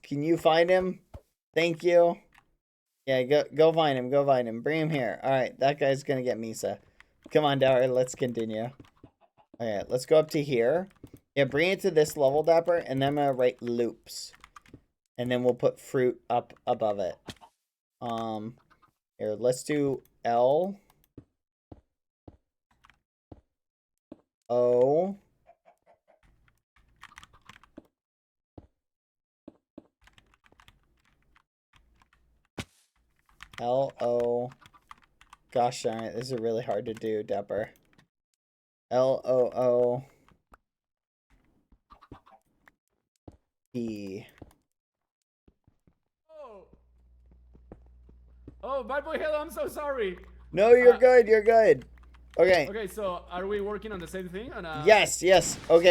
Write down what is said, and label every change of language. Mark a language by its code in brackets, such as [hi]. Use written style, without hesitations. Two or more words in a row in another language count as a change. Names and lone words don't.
[en] Can you find him? Thank you. Yeah, go find him. Go find him. Bring him here. Alright, that guy's gonna get Misa. Come on, Dapper. Let's continue. Alright, let's go up to here. Yeah, bring it to this level, Dapper. And then I'm gonna write loops. And then we'll put fruit up above it. Here, let's do L. O. L-O. Gosh darn it, this is really hard to do, Dapper. L-O-O. P. Oh, bad boy, hello, I'm so sorry. No, you're good, you're good. Okay. Okay, so are we working on the same thing? On Yes. Okay,